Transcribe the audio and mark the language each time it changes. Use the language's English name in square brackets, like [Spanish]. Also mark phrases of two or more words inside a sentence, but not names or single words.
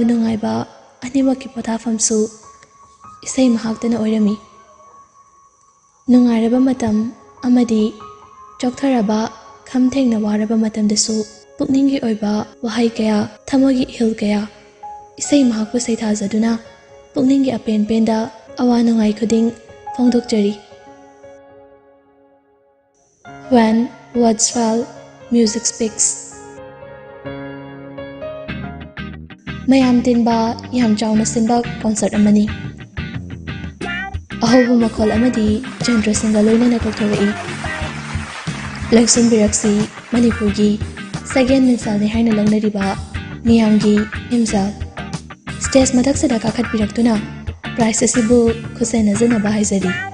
[Manipuri] ꯅꯨꯡꯉꯥꯏꯕ ꯑꯅꯤꯃꯛꯀꯤ ꯄꯣꯊꯥꯐꯝꯁꯨ ꯏꯁꯩ ꯃꯍꯥꯛꯇꯅ ꯑꯣꯏꯔꯝꯃꯤ ꯅꯨꯡꯉꯥꯏꯔꯕ ꯃꯇꯝ ꯑꯃꯗꯤ ꯆꯣꯛꯊꯔꯕ ꯈꯝ ꯊꯦꯡꯅ ꯋꯥꯔꯕ ꯃꯇꯝꯗꯁꯨ ꯄꯨꯛꯅꯤꯡꯒꯤ ꯑꯣꯏꯕ ꯋꯥꯍꯩ ꯀꯌꯥ ꯊꯃꯣꯏꯒꯤ ꯏꯍꯤꯜ ꯀꯌꯥ ꯏꯁꯩ ꯃꯍꯥꯛꯄꯨ ꯁꯩꯊꯥꯖꯗꯨꯅ ꯄꯨꯛꯅꯤꯡꯒꯤ ꯑꯄꯦꯟ ꯄꯦꯟꯗ ꯑꯋꯥ ꯅꯨꯡꯉꯥꯏ ꯈꯨꯗꯤꯡ ꯐꯣꯡꯗꯣꯛꯆꯔꯤ [English] When words fail, music speaks. [Manipuri] ꯃꯌꯥꯝ ꯇꯤꯟꯕ ꯌꯥꯝ ꯆꯥꯎꯅ ꯁꯤꯟꯕ ꯀꯣꯟꯁꯔꯠ ꯑꯃꯅꯤ ꯑꯍꯧꯕ ꯃꯈꯣꯜ ꯑꯃꯗꯤ ꯆꯟꯗ꯭ꯔꯁꯤꯡꯒ ꯂꯣꯏꯅꯅ ꯀꯧꯊꯣꯔꯛꯏ ꯂꯦꯡꯁꯤꯟꯕꯤꯔꯛꯁꯤ ꯃꯅꯤꯄꯨꯔꯒꯤ ꯁꯒꯦꯟ ꯃꯤꯡꯁꯦꯜꯅꯤ ꯍꯥꯏꯅ ꯂꯧꯅꯔꯤꯕ ꯃꯤꯌꯥꯝꯒꯤ ꯏꯝꯖꯥꯜ ꯁ꯭ꯇꯦꯖ ꯃꯊꯛꯁꯤꯗ ꯀꯥꯈꯠꯄꯤꯔꯛꯇꯨꯅ ꯄ꯭ꯔꯥꯏꯖ ꯑꯁꯤꯕꯨ ꯈꯨꯠꯁꯦꯟꯅꯖꯅꯕ ꯍꯥꯏꯖꯔꯤ